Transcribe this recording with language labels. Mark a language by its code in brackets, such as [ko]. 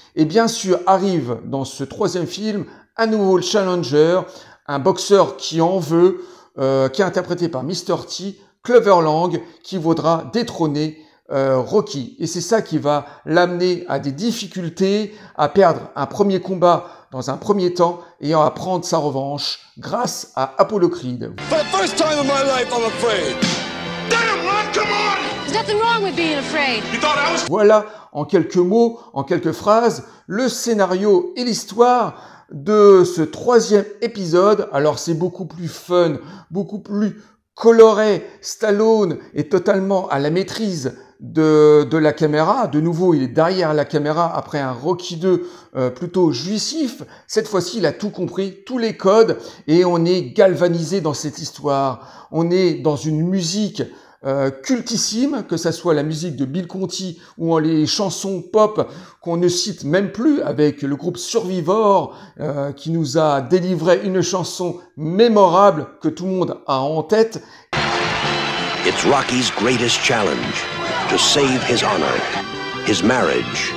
[fr] Et bien sûr, arrive dans ce troisième film un nouveau challenger, un boxeur qui en veut, qui est interprété par Mr. T, Clover Lang, qui voudra détrôner Rocky. Et c'est ça qui va l'amener à des difficultés, à perdre un premier combat dans un premier temps et à prendre sa revanche grâce à Apollo Creed. [en] For the first time in my life, I'm afraid. Damn, Ron, come on! There's nothing wrong with being afraid. You thought I was... [fr] Voilà, en quelques mots, en quelques phrases, le scénario et l'histoire de ce troisième épisode. Alors c'est beaucoup plus fun, beaucoup plus coloré. Stallone est totalement à la maîtrise de la caméra. De nouveau, il est derrière la caméra après un Rocky 2 plutôt jouissif. Cette fois-ci, il a tout compris, tous les codes, et on est galvanisé dans cette histoire. On est dans une musique cultissime, que ça soit la musique de Bill Conti ou les chansons pop qu'on ne cite même plus, avec le groupe Survivor qui nous a délivré une chanson mémorable que tout le monde a en tête. [en] It's Rocky's greatest challenge, to save his honor, his marriage.